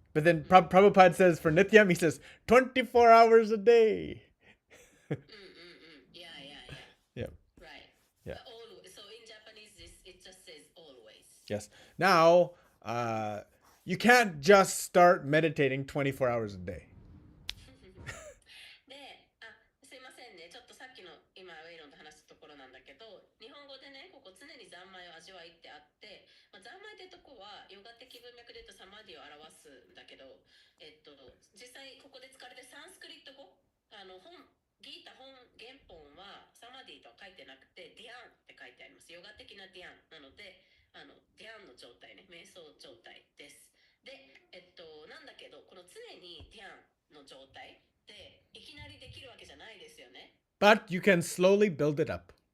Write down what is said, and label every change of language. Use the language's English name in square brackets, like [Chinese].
[English] But then Prabhupada says for nityam, he says 24 hours a day. Yeah. Yeah. Right. Yeah. But always. So in Japanese, it just says always. Yes. Now, you can't just start meditating 24 hours a day. [Japanese] ですいませんね。ちょっとさっきの今ウェイロンと話したところなんだけど、日本語でね、ここ常に三昧を味わいってあって、三昧ってとこはヨガ的文脈で言うとサマディを表すんだけど、実際ここで使われてるサンスクリット語、ギータ原本はサマディとは書いてなくてディアンって書いてあります。ヨガ的なディアンなので、ディアンの状態ね、瞑想状態です。で、なんだけどこの常にディアンの状態っていきなりできるわけじゃないですよね。 [English] But you can slowly build it up.